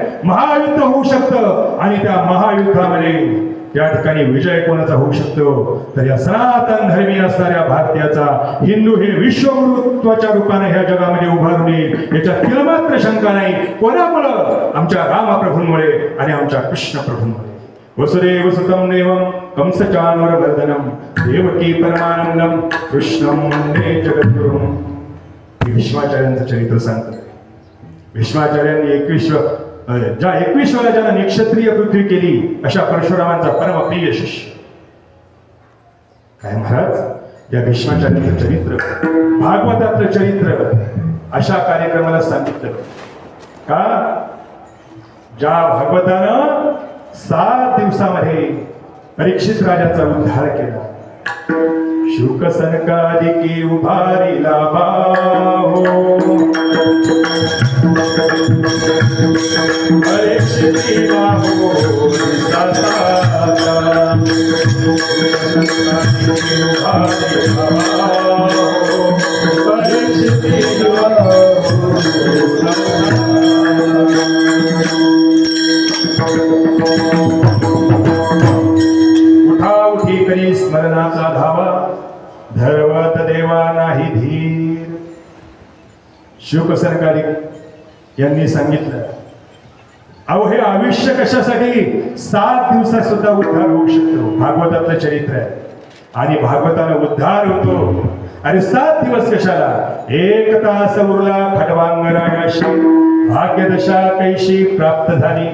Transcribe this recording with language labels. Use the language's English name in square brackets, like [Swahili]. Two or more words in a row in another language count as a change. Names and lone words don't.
[Marathi] महायुद्ध होऊ शकतं आणि त्या महायुद्धामध्ये त्या ठिकाणी विजय कोणाचा होऊ शकतो? तर या सनातन धर्मी असणाऱ्या भारतीयाचा, हिंदू हे विश्वगुरुत्वाच्या रूपाने ह्या जगामध्ये उभारून येईल याच्यात तिळमात्र शंका नाही. कोणामुळं? आमच्या रामप्रभूंमुळे आणि आमच्या कृष्ण प्रभूंमुळे. [Sanskrit] वसुदेव सुतं देवं कंसचानूरमर्दनं देवकी परमानंदं कृष्णं वंदे जगद्गुरुं. [Marathi] भीष्माचार्यांचं चरित्र सांगतं. भीष्माचार्यांनी 21 वेळा ज्यानं निक्षत्रिय पृथ्वी केली अशा परशुरामांचा परमप्रिय शिष्य. काय महाराज, या भीष्माचार्यांचं चरित्र, भागवतातलं चरित्र अशा कार्यक्रमाला सांगितलं का? ज्या भागवतानं 7 दिवसामध्ये परीक्षित राजाचा उद्धार केला. शुक सनकादिकी उभारिला बाहो, परीक्षिती बाहो साता. सनकादिकी उभारिला बाहो, परीक्षिती बाहो. उठाउठी करी स्मरणाचा धावा, धर्वत देवा नाही धीर. शुक सनकादिक यांनी सांगितलं, अहो हे आयुष्य कशासाठी? 7 दिवसात सुद्धा उद्धार होऊ शकतो. भागवतातलं चरित्र आहे आणि भागवताला उद्धार होतो अरे 7 दिवस कशाला, 1 तास उरला खटवांगराजाशी भाग्यदशा कैशी प्राप्त झाली.